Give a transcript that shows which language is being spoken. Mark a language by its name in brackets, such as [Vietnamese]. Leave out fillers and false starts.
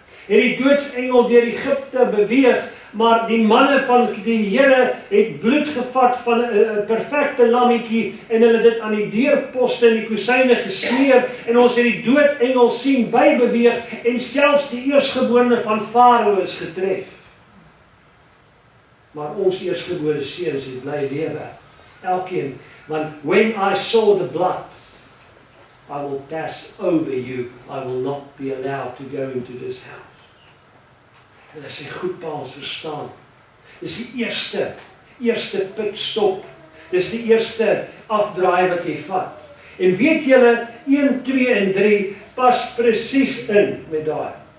[Afrikaans] het die doodsengel deur Egipte beweeg, maar die manne van die Here het bloed gevat van 'n perfekte lammetjie en hulle dit aan die deurposte en die kusyne gesmeer en ons het die doodengel sien bybeweeg en selfs die eersgeborene van Farao is getref. Maar ons eersgebore seuns het bly lewe. Elkeen, want [English] when I saw the blood, I will pass over you. I will not be allowed to go into this house. [Afrikaans] En as jy goed Paulus verstaan, dis die eerste pitstop, dis die eerste afdraai wat jy vat. En weet julle, 1, 2 en 3 pas presies in met daai.